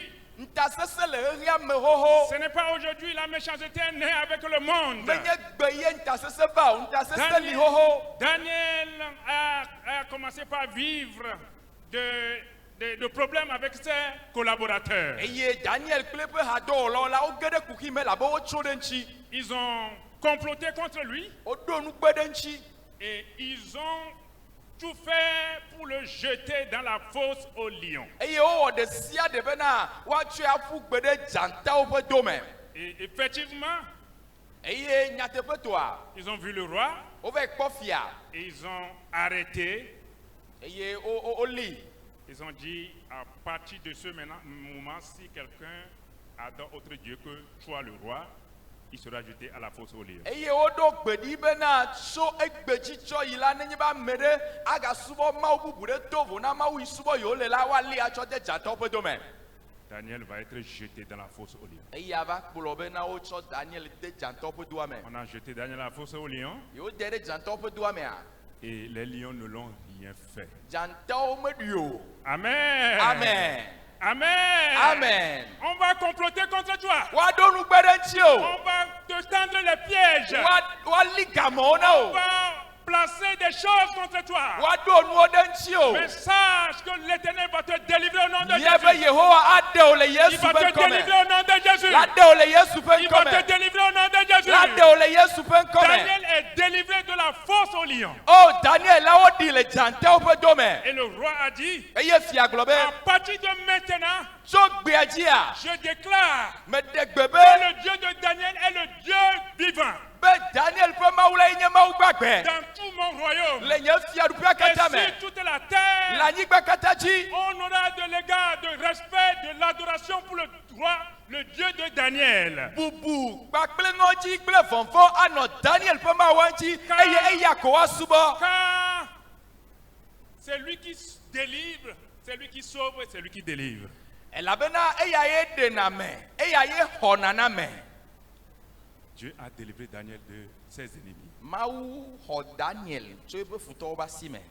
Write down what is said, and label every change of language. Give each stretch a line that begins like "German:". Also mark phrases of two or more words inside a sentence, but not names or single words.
Ewe: Ntasese le xexea me xoxo.
French: Ce n'est pas aujourd'hui la méchanceté est née avec le monde.
Ewe: Menye gbe ye ntasese va o, ntasese li xoxo.
French: Daniel a commencé par vivre de problèmes avec ses collaborateurs.
Ewe: Eye Daniel kple eƒe hadɔwɔlawo la wo ge ɖe kuxi me labe wotso ɖe ŋtsi.
French: Ils ont comploté contre lui.
Ewe: Woɖo nu kpe ɖe ŋtsi.
French: Et ils ont tout fait pour le jeter dans la fosse aux lions.
Ewe: eye wowɔ ɖe sia ɖe bena woatsɔe aƒu gbe ɖe dzatawo ƒe dome.
French: Et effectivement,
Ewe: eye nyateƒe toa
French: ils ont vu le roi
Ewe: wova yi kpɔ fia
French: et ils ont arrêté.
Ewe: eye woli.
French: Ils ont dit, à partir de ce moment, si quelqu'un adore autre Dieu que toi le roi, il sera jeté à la fosse aux lions.
Ewe: eye woɖo gbe ɖi bena tso egbe dzi tsɔ yi la nenye be ame ɖe agasubɔ mawu bubu ɖe do vo na mawu yi subɔ yiwo le la woali atsɔ de dzatawo ƒe dome.
French: Daniel va être jeté dans la fosse aux lions.
Ewe: eye ava kplɔ bena wotsɔ Daniel de dzatawo ƒe doa me.
French: On a jeté Daniel à la fosse aux lions
Ewe: yewo de ɖe dzatawo ƒe doa mea.
French: et les lions ne l'ont rien fait.
Ewe: dzatawo meɖui o. Amen. Amen. Amen. Amen.
French: On va comploter contre toi.
Ewe: woaɖo nugbe ɖe ŋuti o.
French: On va te tendre les pièges.
Ewe: woali gamewo na
French: On
Ewe: o.
French: va placer des choses contre toi.
Ewe: woaɖo nuwo ɖe ŋuti o.
French: Mais sache que l'Éternel va te délivrer au nom de
Ewe: mie be
French: Jésus.
Ewe: yehowa aɖe wo le
French: Il
Ewe: Yesu
French: va
Ewe: ƒe
French: te
Ewe: ŋkɔme.
French: délivrer au nom de Jésus.
Ewe: laɖe wo le Yesu ƒe
French: Il va te
Ewe: ŋkɔme.
French: délivrer au nom de Jésus.
Ewe: laɖe wo le Yesu ƒe ŋkɔme.
French: Daniel est délivré de la fosse aux lions.
Ewe: o Daniel la woɖi le dzatawo ƒe dome.
French: Et le roi a dit,
Ewe: eye fia gblɔ be
French: à partir de maintenant,
Ewe: tso gbea dzia
French: je déclare
Ewe: meɖe gbe
French: que
Ewe: be
French: le Dieu de Daniel est le Dieu vivant.
Ewe: be Daniel ƒe mawu la nye mawu gbagbe
French: Dans tout mon royaume.
Ewe: le nye fiaɖuƒea
French: Et
Ewe: katã me
French: sur toute la terre,
Ewe: le anyigba katã dzi.
French: on aura de l'égard, de respect, de l'adoration pour le roi, le Dieu de Daniel.
Ewe: bubu kpakple ŋɔdzi kple vɔvɔ anɔ Daniel ƒe mawua ŋuti eye eya ko woasubɔ.
French: Car c'est lui qui délivre, c'est lui qui sauve et c'est lui qui délivre.
Ewe: elabena eya ye ɖena me eya ye xɔna na me.
French: Dieu a délivré Daniel de ses ennemis.
Ewe: mawu xɔ Daniel tso eƒe futɔwo ƒe asi me.